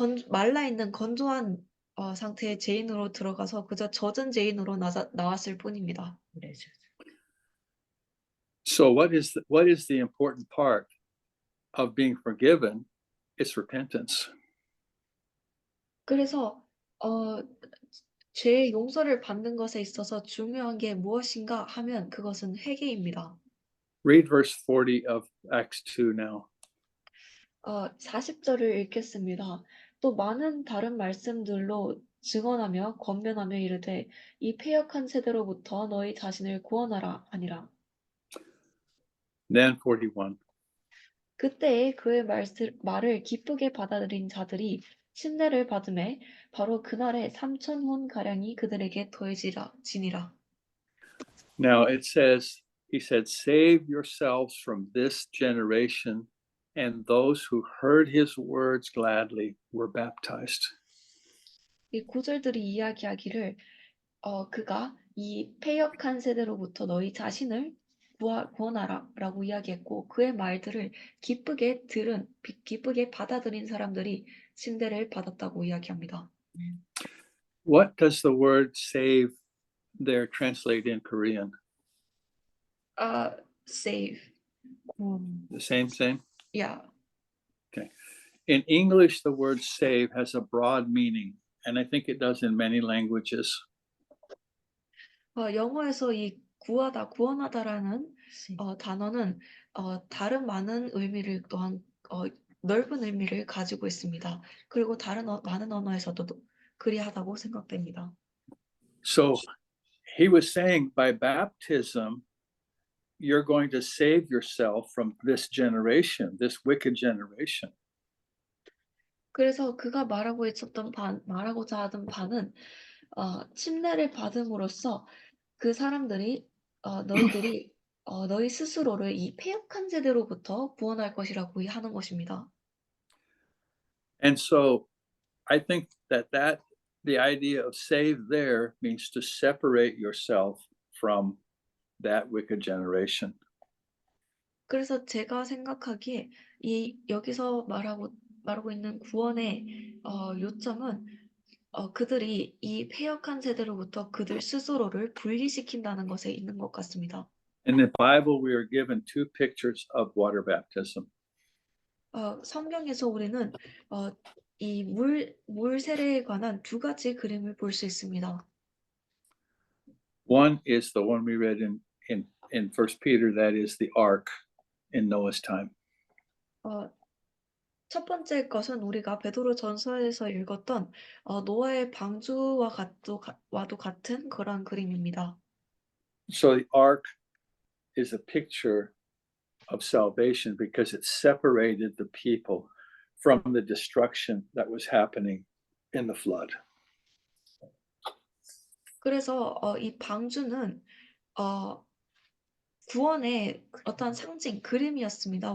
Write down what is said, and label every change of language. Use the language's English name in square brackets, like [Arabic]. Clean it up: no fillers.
[Korean] 말라 있는 건조한 상태의 죄인으로 들어가서 그저 젖은 죄인으로 나왔을 뿐입니다. 그래서 [English] So what is the important part of being forgiven? It's repentance. [Korean] 그래서 죄의 용서를 받는 것에 있어서 중요한 게 무엇인가 하면 그것은 회개입니다. [English] Read verse 40 of Acts 2 now. [Korean] 40절을 읽겠습니다. 또 많은 다른 말씀들로 증언하며 권면하며 이르되 이 패역한 세대로부터 너희 자신을 구원하라 하니라. [English] Then 41. [Korean] 그때에 그의 말을 기쁘게 받아들인 자들이 침례를 받음에 바로 그날에 3,000혼 가량이 그들에게 더해지니라. [English] Now it says, he said, save yourselves from this generation. And those who heard his words gladly were baptized. [Korean] 이 구절들이 이야기하기를 그가 이 패역한 세대로부터 너희 자신을 구원하라라고 이야기했고 그의 말들을 기쁘게 받아들인 사람들이 침례를 받았다고 이야기합니다. [English] What does the word save there translate in Korean? Save. The same thing? Yeah. In English, the word save has a broad meaning, and I think it does in many languages. [Korean] 영어에서 이 구원하다라는 단어는 다른 많은 의미를 또한 넓은 의미를 가지고 있습니다. 그리고 다른 많은 언어에서도 그리하다고 생각됩니다. [English] So he was saying by baptism, you're going to save yourself from this wicked generation. [Korean] 그래서 그가 말하고자 하던 바는 침례를 받음으로써 그 사람들이 너희들이 너희 스스로를 이 패역한 세대로부터 구원할 것이라고 하는 것입니다. [English] And so I think that the idea of save there means to separate yourself from that wicked generation. [Korean] 그래서 제가 생각하기에 여기서 말하고 있는 구원의 요점은 그들이 이 패역한 세대로부터 그들 스스로를 분리시킨다는 것에 있는 것 같습니다. [English] In the Bible, we are given two pictures of water baptism. [Korean] 성경에서 우리는 이 물 세례에 관한 두 가지 그림을 볼 수 있습니다. [English] One is the one we read in First Peter, that is the ark in Noah's time. [Korean] 첫 번째 것은 우리가 베드로 전서에서 읽었던 노아의 방주와도 같은 그런 그림입니다. [English] So the ark is a picture of salvation because it separated the people from the destruction that was happening in the flood. [Korean] 그래서 이 방주는 구원의 어떤 상징, 그림이었습니다.